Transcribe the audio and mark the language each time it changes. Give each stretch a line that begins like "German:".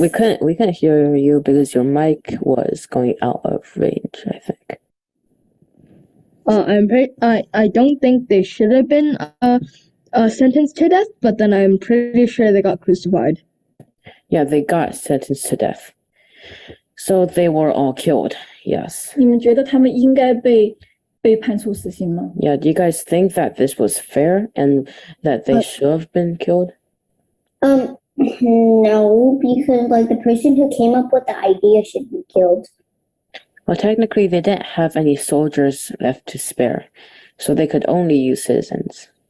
English: We couldn't hear you because your mic was going out of range, I think. I don't think they should have been sentenced to death, but then I'm pretty sure they got crucified. Yeah, they got sentenced to death. So they were all killed. Yes.
Chinese: 你们觉得他们应该被判处死刑吗？
English: Yeah, do you guys think that this was fair and that they should have been killed? No, because like the person who came up with the idea should be killed. Well, technically, they didn't have any soldiers left to spare, so they could only use citizens.